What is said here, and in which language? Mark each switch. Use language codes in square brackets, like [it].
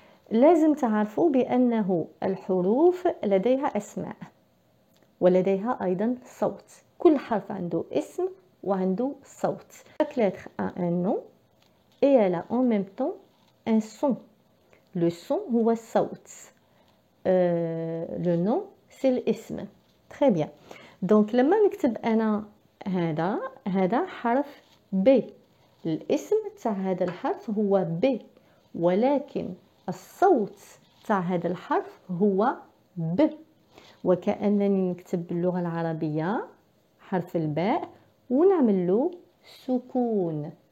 [ar] لازم تعرفوا بأنه الحروف لديها أسماء ولديها أيضا صوت. كل حرف عنده اسم وعنده صوت. [fr] Chaque lettre a un nom et elle a en même temps un son. [ar] Le son هو الصوت. [fr] Le nom c'est الاسم. Très bien. [ar] Donc لما نكتب أنا هذا حرف ب. الاسم تاع هذا الحرف هو ب، ولكن الصوت تاع هذا الحرف هو ب. وكأنني نكتب باللغة العربية حرف الباء ونعمل له سكون.